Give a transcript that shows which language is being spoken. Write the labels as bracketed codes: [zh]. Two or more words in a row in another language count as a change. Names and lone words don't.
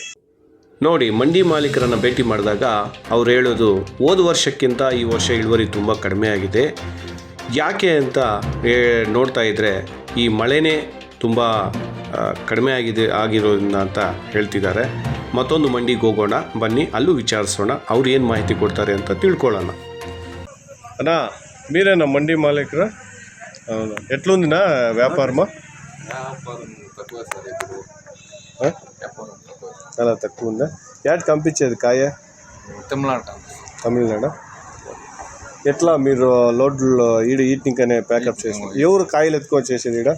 [kn] ನೋಡಿ, ಮಂಡಿ ಮಾಲೀಕರನ್ನು ಭೇಟಿ ಮಾಡಿದಾಗ ಅವ್ರು ಹೇಳೋದು ಹೋದ ವರ್ಷಕ್ಕಿಂತ ಈ ವರ್ಷ ಇಳುವರಿ ತುಂಬ ಕಡಿಮೆ ಆಗಿದೆ. ಯಾಕೆ ಅಂತ ನೋಡ್ತಾ ಇದ್ದರೆ ಈ ಮಳೆನೇ ತುಂಬ ಕಡಿಮೆ ಆಗಿರೋದ್ರಿಂದ ಅಂತ ಹೇಳ್ತಿದ್ದಾರೆ. ಮತ್ತೊಂದು ಮಂಡಿಗೆ ಹೋಗೋಣ ಬನ್ನಿ, ಅಲ್ಲೂ ವಿಚಾರಿಸೋಣ, ಅವ್ರು ಏನು ಮಾಹಿತಿ ಕೊಡ್ತಾರೆ ಅಂತ ತಿಳ್ಕೊಳ್ಳೋಣ. ಅಣ್ಣ, [te] మీరేనా మండి మాలికరా? అవును. ఎట్లుందినా వ్యాపారమా? చాలా తక్కువ ఉందా? యాడ్ పంపించేది కాయ? తమిళనాడు. ఎట్లా మీరు లోడ్లు ఈటింకనే ప్యాకప్ చేసి ఎవరు కాయలు ఎత్తుకొని చేసేది ఈడ?